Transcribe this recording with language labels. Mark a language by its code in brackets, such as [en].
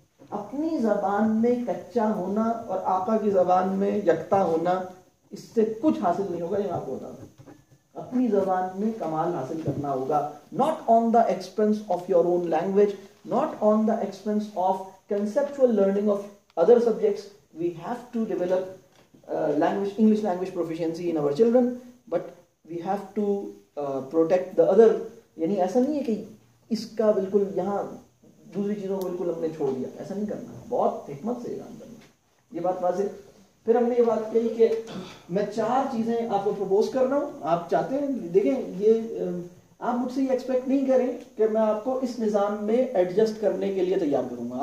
[ur] اپنی زبان میں کچا ہونا اور آقا کی زبان میں یکتا ہونا, اس سے کچھ حاصل نہیں ہوگا. یہ آپ کو بتا دوں, اپنی زبان میں کمال حاصل کرنا ہوگا, [en] Not on the expense of your own language, not on the expense of conceptual learning of other subjects. We have to develop English language proficiency in our children, but we have to protect the other. [ur] یعنی ایسا نہیں ہے کہ اس کا بالکل یہاں دوسری چیزوں کو بالکل ہم نے چھوڑ دیا. ایسا نہیں کرنا, بہت حکمت سے یہ کام کرنا. یہ بات واضح. پھر ہم نے یہ بات کہی کہ میں 4 چیزیں آپ کو پروپوز کر رہا ہوں. آپ چاہتے ہیں, دیکھیں یہ آپ مجھ سے یہ ایکسپیکٹ نہیں کریں کہ میں آپ کو اس نظام میں ایڈجسٹ کرنے کے لیے تیار کروں گا.